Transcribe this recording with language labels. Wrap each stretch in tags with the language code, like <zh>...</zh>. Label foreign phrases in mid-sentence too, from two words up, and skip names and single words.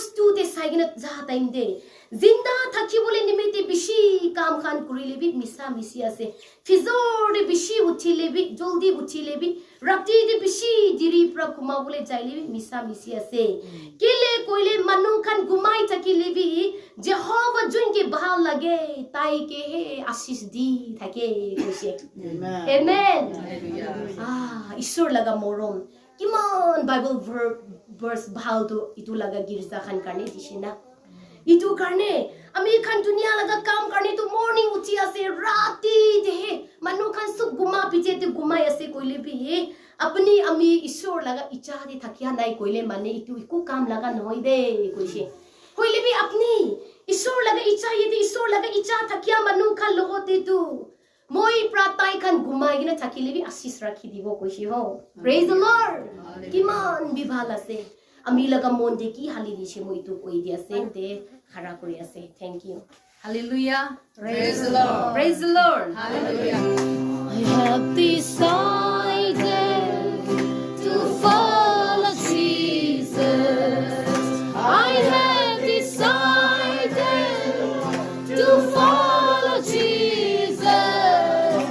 <nag>2 te saigina za time de zinda thaki bole nimite bishi kam khan kuri lebi misa misi ase fizor de bishi uthi lebi joldi uthi lebi rapti de bishi diri pra kuma bole jai lebi misa misi ase kele koile manu khan gumai thaki lebi jehova jun ke bahal lage tai ke he ashish di thake koise amen ishor laga morom kiman</nag> <en>bible verse</en> <nag>bahal to itu laga girza khan karne dishina itu karne ami khan dunia laga kam karne to morning uthi ase rati de manu khan sub guma pije te gumai ase koile bi apni ami ishor laga icha de thakia nai koile mane itu iku kam laga noi de koise koile bi apni ishor laga icha yede ishor laga icha thakia manu khan logote tu moi pratai khan gumai gina thakile bi asis rakhi dibo koise ho</nag> <en>praise the lord</en> <nag>kiman bibhal ase ami laga monde ki hali dishe moi tu koi dia se te khara kori ase</nag> <en>thank you Hallelujah. Praise the Lord. Praise the Lord. Hallelujah. I have decided to follow Jesus. I have decided to follow Jesus.</en>